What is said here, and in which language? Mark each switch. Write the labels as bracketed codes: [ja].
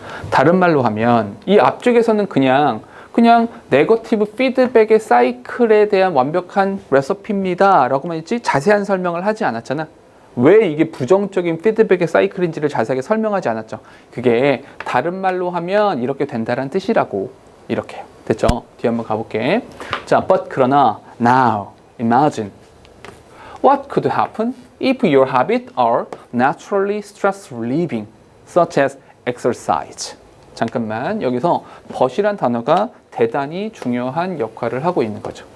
[ko] 다른 말로 하면 이 앞쪽에서는 그냥 네거티브 피드백의 사이클에 대한 완벽한 레시피입니다 라고만 했지 자세한 설명을 하지 않았잖아. 왜 이게 부정적인 피드백의 사이클인지를 자세하게 설명하지 않았죠. 그게 다른 말로 하면 이렇게 된다는 뜻이라고. 이렇게 됐죠? 뒤에 한번 가볼게. [en] 자, but [ko] 그러나 [en] now imagine what could happen if your habits are naturally stress relieving such as exercise. [ko] 잠깐만 여기서 but이란 단어가 대단히 중요한 역할을 하고 있는 거죠.